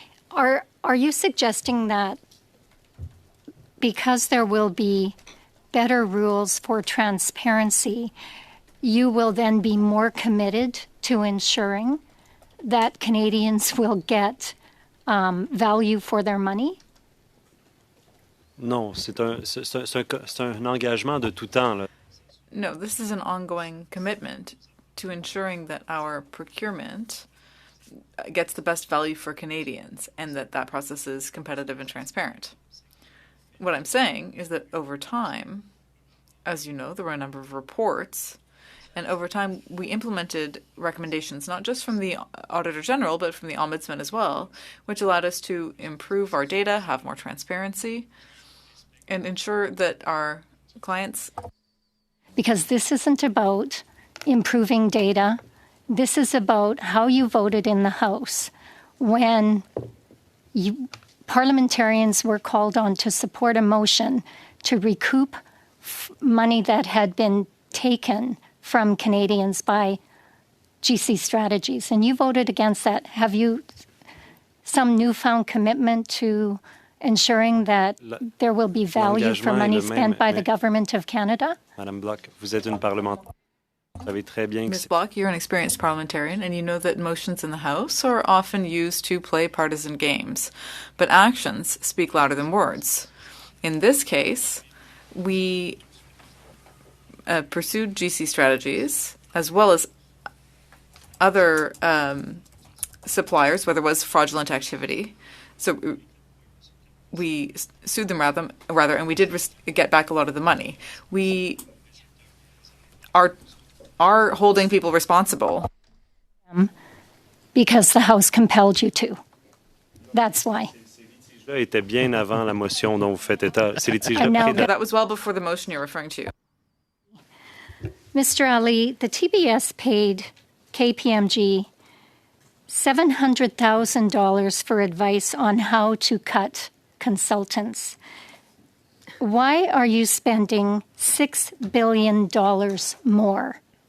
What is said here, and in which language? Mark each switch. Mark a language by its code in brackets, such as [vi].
[en] Are you suggesting that because there will be better rules for transparency, you will then be more committed to ensuring that Canadians will get value for their money? [fr] Non, c'est un engagement de tout temps, là. [en] No, this is an ongoing commitment to ensuring that our procurement gets the best value for Canadians and that process is competitive and transparent. What I'm saying is that over time, as you know, there were a number of reports, and over time we implemented recommendations not just from the Auditor General but from the Ombudsman as well, which allowed us to improve our data, have more transparency, and ensure that our clients... Because this isn't about improving data. This is about how you voted in the House when parliamentarians were called on to support a motion to recoup money that had been taken from Canadians by GC strategies. And you voted against that. Have you some newfound commitment to ensuring that there will be value for money spent by the Government of Canada? [fr] Madame Bloch, vous êtes une parlementaire. Vous savez très bien que [en] Ms. Bloch, you're an experienced parliamentarian, and you know that motions in the House are often used to play partisan games. But actions speak louder than words. In this case, we pursued GC strategies as well as other suppliers where there was fraudulent activity. So we sued them rather, and we did get back a lot of the money. We are holding people responsible. Because the House compelled you to. That's why. [fr] Ces litiges-là étaient bien avant la motion dont vous faites état. Ces litiges-là [en] That was well before the motion you're referring to. Mr. Ali, the TBS paid KPMG $700,000 for advice on how to cut consultants. Why are you spending $6 billion more?